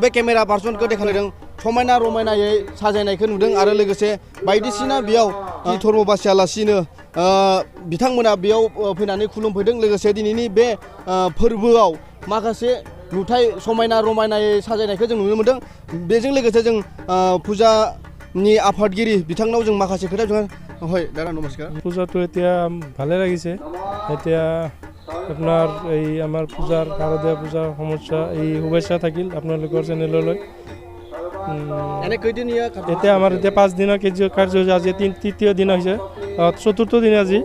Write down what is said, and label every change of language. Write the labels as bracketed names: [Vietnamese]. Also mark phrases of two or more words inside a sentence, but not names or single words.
[Bodo] बे केमेरा पार्सनखौ देखायदों समायना रमायनायै साजायनायखौ नुदों आरो लोगोसे बायदिसिना बेयाव धर्म बासियालासिनो बिथांमोना बेयाव फैनानै खुलुमफैदों। लोगोसे दिनैनि बे फोरबोआव माखासे नुथाय समायना रमायनायै साजायनायखौ जों नुनो मोन्दों। बेजों लोगोसे जों পূজাनि আফাদগিৰি बिथांनाव जों মাখাছে खोथा [Assamese] হয় দাদা নমস্কাৰ। পূজাটো এতিয়া ভালে লাগিছে। এতিয়া আপোনাৰ এই আমাৰ পূজাৰ শাৰদীয় পূজাৰ সমস্যা এই শুভেচ্ছা থাকিল আপোনালোকৰ চেনেললৈ। এতিয়া আমাৰ এতিয়া 5 দিনৰ কাৰ্যসূচী আজি তৃতীয় দিন হৈছে, চতুৰ্থ দিন আজি।